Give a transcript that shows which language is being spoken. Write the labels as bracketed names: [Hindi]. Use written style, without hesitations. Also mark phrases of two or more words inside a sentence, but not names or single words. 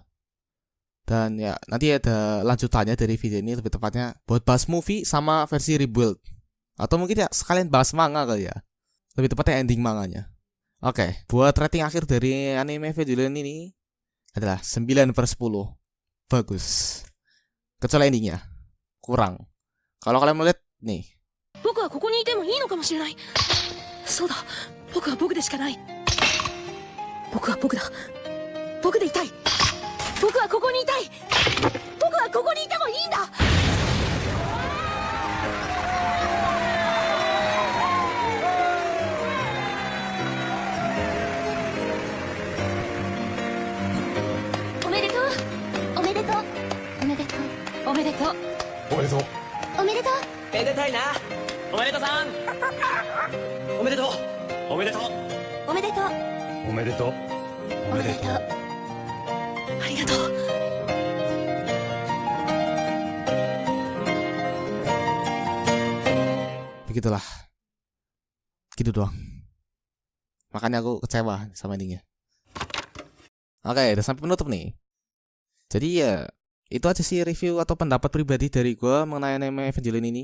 [Indonesian] Dan ya nanti ada lanjutannya dari video ini, lebih tepatnya buat bahas movie sama versi rebuild. Atau mungkin ya sekalian bahas manga kali ya. Lebih tepatnya ending manganya. Oke, buat rating akhir dari anime Evangelion ini adalah 9/10. Bagus. Kecuali endingnya kurang. Kalau kalian mau lihat nih. [Japanese] 僕はここにいてもいいのかもしれない。そうだ、僕は僕でしかない。僕は僕だ。僕でいたい。僕はここにいたい。僕ははここにいてもいいんだ。おめでとう。おめでとう。おめでとう。おめでとう。おめでとう。おめでとう。めでたいな。おめでとうさん。おめでとう。おめでとう。おめでとう。おめでとう。おめでとう。ありがとう。 [Indonesian] Begitulah. Gitu doang. Makanya aku kecewa sama endingnya. Oke, udah sampai penutup nih. Jadi ya itu aja sih review atau pendapat pribadi dari gue mengenai anime Evangelion ini.